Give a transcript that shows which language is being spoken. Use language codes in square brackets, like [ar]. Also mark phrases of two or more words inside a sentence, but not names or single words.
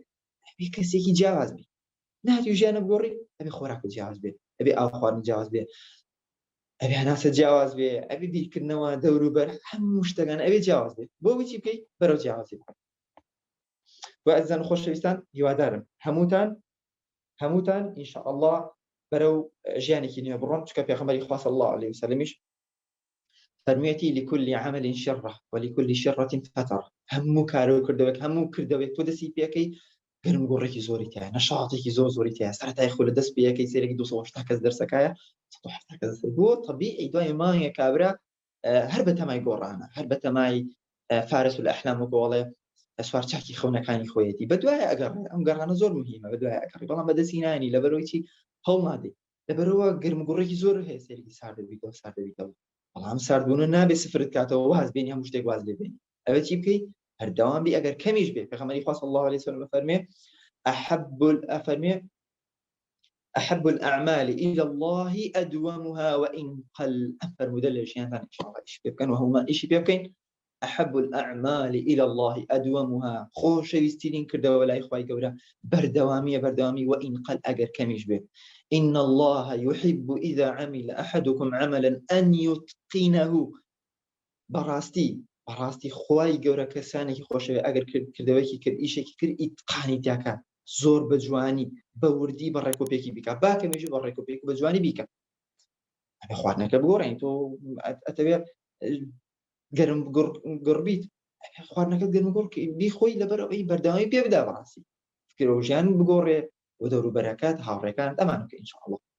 [ckb] ئەبێ کەسێکی جیاواز بی، نهاتی ژیانە بگۆڕی، ئەبێ خۆراک جیاواز بێ، ئەبێ ئاو خواردن جیاواز بێ، ئەبێ هەناسە جیاواز بێ، ئەبێ بیرکردنەوە دەوروبەر هەموو شتەکان ئەبێ جیاواز بێت. بۆ چی بکەیت؟ بەرەو جیاوازی بکەیت. و ئەزان خۆشەویستان هیوادارم هەمووتان ئینشاءالله بەرەو ژیانێکی نوێ بڕۆن، چونکە پێغەمبەری خوا [ar] صلی الله علیه وسلمیش [ckb] فەرموویەتی [ar] لكل عمل شرة ولكل شرة فترة. [ckb] هەموو کار و کردەوەک، هەموو کردەوەک تۆ دەستی پێکەی گەرمگۆڕێکی زۆری تایە، نەشاتێکی زۆری تایە، سەرەتای خۆ لە دەست پێیەکەی سێرەکی 280 کەس دەرسەکایە، 170 کەس بۆ طبیعی دوای مانگێک کابرا هەر بە تەمای گۆڕانە، هەر بە تەمای [ar] فارس الأحلام [ckb] و گۆڵێ سوارچاکی خەونەکانی خۆیەتی بەدوایە ئەگەڕێ. ئەم گەڕانە زۆر مهمە، بەدوایە ئەگەڕێ، بەڵام بەدەستی نانی لەبەرەوەی چی هەوڵ نادەی، لەبەرەوە گەرمگوڕێکی زۆر هەیە، سێرەکی سارد دەبیتەوە، بەڵام ساردبوونە نابێ سفرت کاتەوە واز بێنی هەموو شتێک واز لێ بێنی. ئەوە چی بکەی؟ هەردەوام بی، ئەگەر کەمیش بێ. پێغەمبەری خوا [ar] صلی الله علیه وسلم [ckb] فەرمێ [ar] أحب الأعمال إلى الله أدومها وإن قل. [ckb] فرمودە لە ژیانتان ئینشاءالله ئیش پێ بکەن و هەموومان ئیشی پێ بکەین. [ar] أحب الأعمال إلى الله أدومها، [ckb] خۆشەویستترین کردەوە لای خوای گەورە بەردەوامی [ar] وإن قل، [ckb] ئەگەر کەمیش بێ. [ar] إن الله يحب إذا عمل أحدكم عملا أن يتقنه. [ckb] بەڕاستی خوای گەورە کەسانێکی خۆشەوێ ئەگەر کردەوەیەکی کرد، ئیشێکی کرد، ئیتقانی تیاکە، زۆر بە جوانی بە وردی بە ڕێکۆپێکی بیکە، با کەمیژی بە ڕێکۆپێک بە جوانی بیکە. ئەبێ خواردنەکە بگۆڕین. تۆ ئەتەوێت گەرم گڕبیت، خواردنەکە گەرم گۆڕ بیخۆی، لەبەر ئەوەی بەردەوامی پێ بدا، بەڕاستی فکرەوە ژیان بگۆڕێ و دەوروبەرەکەت هاوڕێکانت ئەمان بکە ئینشاءالله.